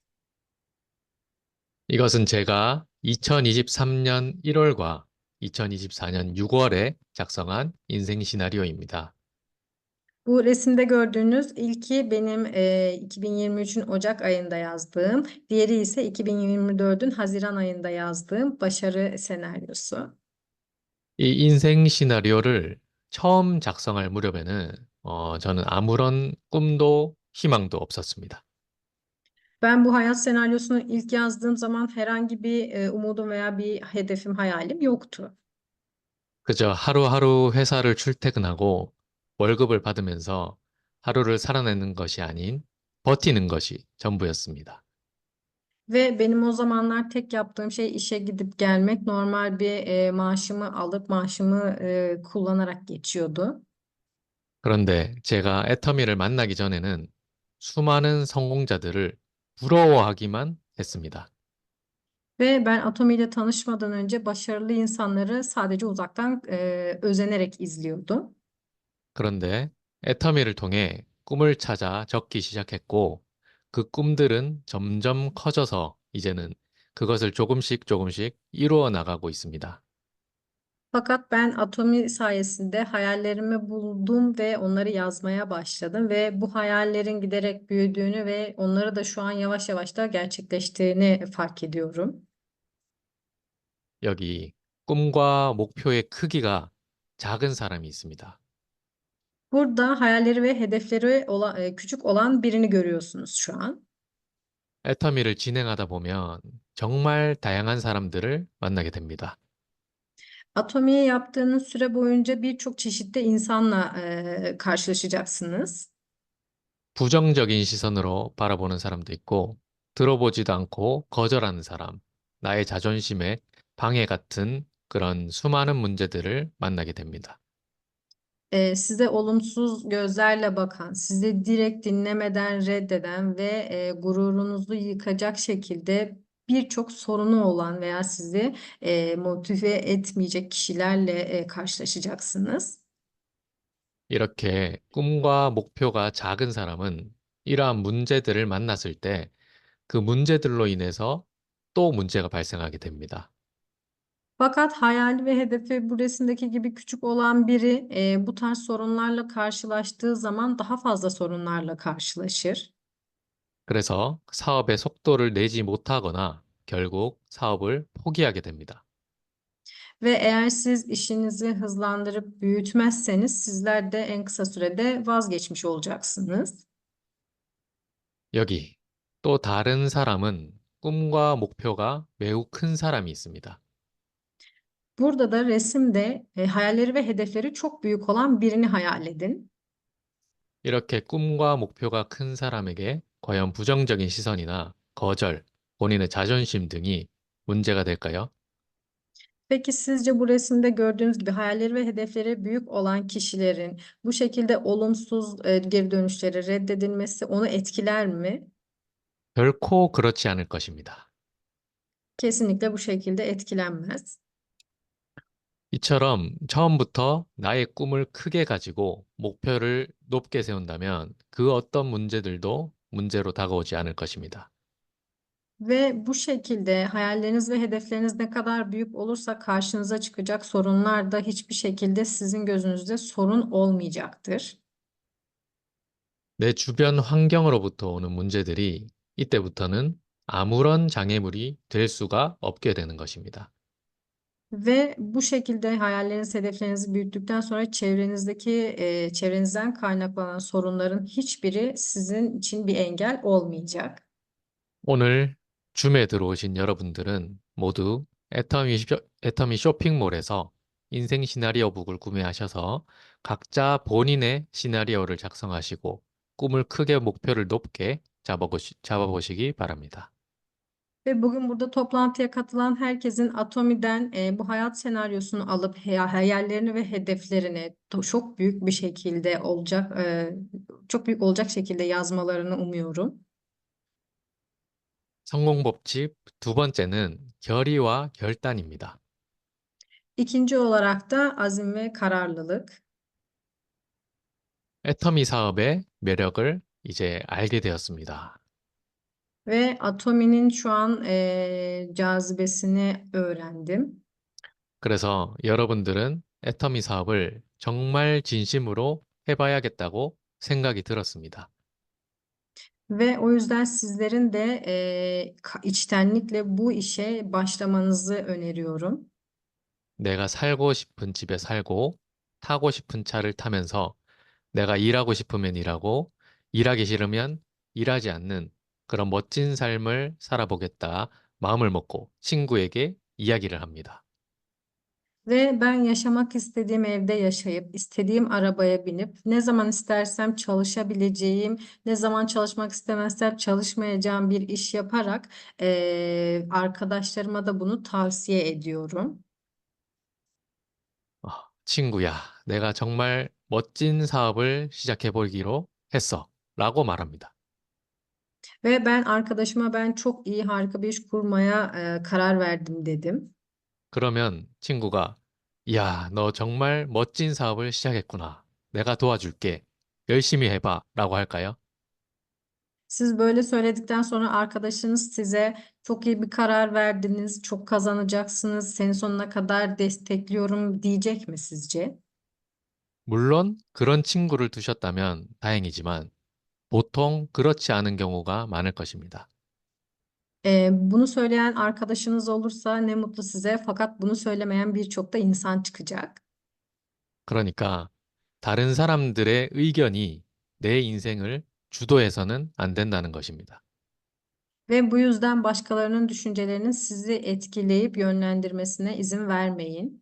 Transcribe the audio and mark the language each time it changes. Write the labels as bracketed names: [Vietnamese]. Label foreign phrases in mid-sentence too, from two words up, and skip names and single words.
[Korean] 이것은 제가 2023년 1월과 2024년 6월에 작성한 인생 시나리오입니다. [Turkish] Bu resimde gördüğünüz ilki benim 2023'ün Ocak ayında yazdığım, diğeri ise 2024'ün Haziran ayında yazdığım başarı senaryosu. [Korean] 이 인생 시나리오를 처음 작성할 무렵에는 저는 아무런 꿈도 희망도 없었습니다. [Turkish] Ben bu hayat senaryosunu ilk yazdığım zaman herhangi bir umudum veya bir hedefim, hayalim yoktu. [Korean] 그저 하루하루 회사를 출퇴근하고 월급을 받으면서 하루를 살아내는 것이 아닌 버티는 것이 전부였습니다. [Turkish] Ve benim o zamanlar tek yaptığım şey işe gidip gelmek. Normal bir maaşımı alıp maaşımı kullanarak geçiyordu. [Korean] 그런데 제가 애터미를 만나기 전에는 수많은 성공자들을 부러워하기만 했습니다. [Turkish] Ve ben Atomi ile tanışmadan önce başarılı insanları sadece uzaktan özenerek izliyordum. [Korean] 그런데 애터미를 통해 꿈을 찾아 적기 시작했고 그 꿈들은 점점 커져서 이제는 그것을 조금씩 조금씩 이루어 나가고 있습니다. [Turkish] Fakat ben Atomi sayesinde hayallerimi buldum ve onları yazmaya başladım ve bu hayallerin giderek büyüdüğünü ve onları da şu an yavaş yavaş da gerçekleştiğini fark ediyorum. [Korean] 여기 꿈과 목표의 크기가 작은 사람이 있습니다. [Turkish] Burada hayalleri ve hedefleri küçük olan birini görüyorsunuz şu an. [Korean] 애터미를 진행하다 보면 정말 다양한 사람들을 만나게 됩니다. [Turkish] Atomi'yi yaptığınız süre boyunca birçok çeşitli insanla karşılaşacaksınız. [Korean] 부정적인 시선으로 바라보는 사람도 있고, 들어보지도 않고 거절하는 사람, 나의 자존심에 방해 같은 그런 수많은 문제들을 만나게 됩니다. [Turkish] Size olumsuz gözlerle bakan, sizi direkt dinlemeden reddeden ve gururunuzu yıkacak şekilde birçok sorunu olan veya sizi motive etmeyecek kişilerle karşılaşacaksınız. [Korean] 이렇게 꿈과 목표가 작은 사람은 이러한 문제들을 만났을 때 그 문제들로 인해서 또 문제가 발생하게 됩니다. [Turkish] Fakat hayali ve hedefi bu resimdeki gibi küçük olan biri bu tarz sorunlarla karşılaştığı zaman daha fazla sorunlarla karşılaşır. [Korean] 그래서 사업의 속도를 내지 못하거나 결국 사업을 포기하게 됩니다. [Turkish] Ve eğer siz işinizi hızlandırıp büyütmezseniz sizler de en kısa sürede vazgeçmiş olacaksınız. [Korean] 여기 또 다른 사람은 꿈과 목표가 매우 큰 사람이 있습니다. [Turkish] Burada da resimde hayalleri ve hedefleri çok büyük olan birini hayal edin. [Korean] 이렇게 꿈과 목표가 큰 사람에게 과연 부정적인 시선이나 거절, 본인의 자존심 등이 문제가 될까요? [Turkish] Peki sizce bu resimde gördüğünüz gibi hayalleri ve hedefleri büyük olan kişilerin bu şekilde olumsuz geri dönüşleri reddedilmesi onu etkiler mi? [Korean] 결코 그렇지 않을 것입니다. [Turkish] Kesinlikle bu şekilde etkilenmez. [Korean] 이처럼 처음부터 나의 꿈을 크게 가지고 목표를 높게 세운다면 그 어떤 문제들도 문제로 다가오지 않을 것입니다. [Turkish] Ve bu şekilde hayalleriniz ve hedefleriniz ne kadar büyük olursa karşınıza çıkacak sorunlar da hiçbir şekilde sizin gözünüzde sorun olmayacaktır. [Korean] 내 주변 환경으로부터 오는 문제들이 이때부터는 아무런 장애물이 될 수가 없게 되는 것입니다. [Turkish] Ve bu şekilde hayalleriniz, hedeflerinizi büyüttükten sonra çevrenizden kaynaklanan sorunların hiçbiri sizin için bir engel olmayacak. [Korean] 오늘 줌에 들어오신 여러분들은 모두 애터미 쇼핑몰에서 인생 시나리오 북을 구매하셔서 각자 본인의 시나리오를 작성하시고 꿈을 크게 목표를 높게 잡아보시기 바랍니다. [Turkish] Ve bugün burada toplantıya katılan herkesin Atomi'den bu hayat senaryosunu alıp hayallerini ve hedeflerini çok büyük bir şekilde çok büyük olacak şekilde yazmalarını umuyorum. [Korean] 성공 법칙 두 번째는 결의와 결단입니다. [Turkish] İkinci olarak da azim ve kararlılık. [Korean] 애터미 사업의 매력을 이제 알게 되었습니다. [Turkish] Ve Atomi'nin şu an cazibesini öğrendim. [Korean] 그래서 여러분들은 애터미 사업을 정말 진심으로 해봐야겠다고 생각이 들었습니다. [Turkish] Ve o yüzden sizlerin de içtenlikle bu işe başlamanızı öneriyorum. [Korean] 내가 살고 싶은 집에 살고 타고 싶은 차를 타면서 내가 일하고 싶으면 일하고 일하기 싫으면 일하지 않는 그런 멋진 삶을 살아보겠다 마음을 먹고 친구에게 이야기를 합니다. [Turkish] Ve ben yaşamak istediğim evde yaşayıp, istediğim arabaya binip, ne zaman istersem çalışabileceğim, ne zaman çalışmak istemezsem çalışmayacağım bir iş yaparak arkadaşlarıma da bunu tavsiye ediyorum. [Korean] 친구야, 내가 정말 멋진 사업을 시작해 보기로 했어. 라고 말합니다. [Turkish] Ve ben arkadaşıma ben çok iyi, harika bir iş kurmaya karar verdim dedim. [Korean] 그러면 친구가, 야, 너 정말 멋진 사업을 시작했구나. 내가 도와줄게. 열심히 해봐. 라고 할까요? [Turkish] Siz böyle söyledikten sonra arkadaşınız size çok iyi bir karar verdiniz, çok kazanacaksınız, seni sonuna kadar destekliyorum diyecek mi sizce? 물론 그런 친구를 두셨다면 다행이지만 보통 그렇지 않은 경우가 많을 것입니다. Bunu söyleyen arkadaşınız olursa ne mutlu size. Fakat bunu söylemeyen birçok da insan çıkacak. [Korean] 그러니까 다른 사람들의 의견이 내 인생을 주도해서는 안 된다는 것입니다. [Turkish] Ve bu yüzden başkalarının düşüncelerinin sizi etkileyip yönlendirmesine izin vermeyin.